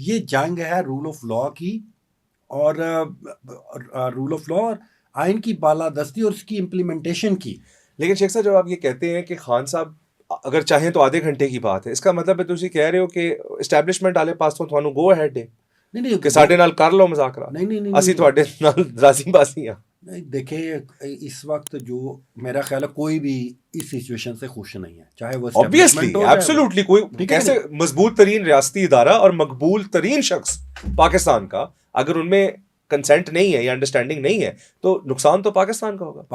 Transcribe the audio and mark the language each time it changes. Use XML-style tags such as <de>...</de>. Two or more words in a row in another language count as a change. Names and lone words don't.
<ur>یہ جنگ ہے</ur> <en>rule of law</en> <ur>کی، اور</ur> <en>rule of law</en> <ur>اور آئین کی بالادستی اور اس کی امپلیمنٹیشن کی۔ لیکن شیخ صاحب جب آپ یہ کہتے ہیں کہ خان صاحب اگر چاہیں تو آدھے گھنٹے کی بات ہے، اس کا مطلب ہے تو</ur> <pa>اسی کہہ رہے ہو</pa> <ur>کہ اسٹیبلشمنٹ والے پاس تو تھانوں</ur> <en>go ahead</en> <ur>ہے نہیں</ur> <pa>کہ ساڈے نال کر لو مذاکرات،</pa> <ur>نہیں</ur> <pa>اسی تواڈے نال راضی باسی ہاں۔</pa> <ur>نہیں، دیکھیں اس وقت جو میرا خیال ہے کوئی بھی اس سچویشن سے خوش نہیں ہے، چاہے وہ</ur> <en>Obviously,</en> <ur>اسٹیبلشمنٹ ہو جائے absolutely، کوئی کیسے مضبوط ترین ریاستی ادارہ اور مقبول ترین شخص پاکستان کا اگر ان میں کنسنٹ نہیں ہے یا انڈرسٹینڈنگ نہیں ہے تو نقصان تو پاکستان کا ہوگا۔</ur>